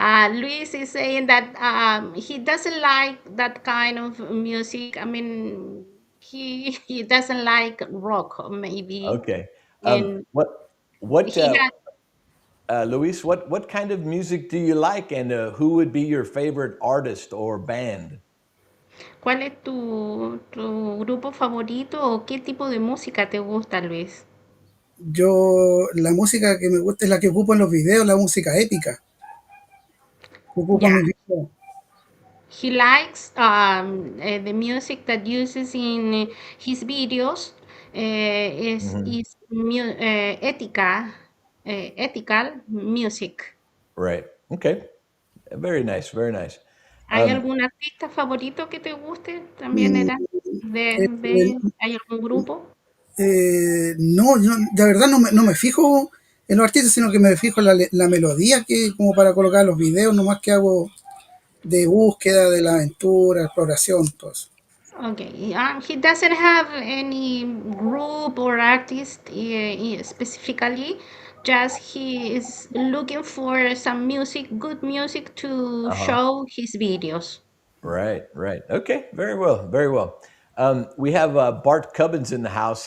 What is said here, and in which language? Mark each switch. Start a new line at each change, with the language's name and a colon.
English: Luis is saying that he doesn't like that kind of music. I mean, he doesn't like rock, maybe, Okay. and What what he has. Luis? What kind of music do you like, and who would be your favorite artist or band?
Spanish: ¿Cuál es tu grupo favorito o qué tipo de música te gusta, Luis? La música que me gusta es la que ocupo en los videos, la música épica, que ocupo en Ya. mis videos.
English: He likes the music that uses in his videos Hmm. ethical music. Right. Okay. Very nice. Very nice.
Spanish: ¿Hay Um, algún artista favorito que te guste? También Mm, era eh, ¿hay algún grupo? no, yo de verdad no me fijo en los artistas, sino que me fijo en la melodía que como para colocar los videos, nomás que hago de búsqueda, de la aventura, exploración, todo eso.
English: Okay, he doesn't have any group or artist specifically. Just he is looking for some music, good music to uh-huh. show his videos. Right, right. Okay, very well, very well. We have Bart Cubbins in the house.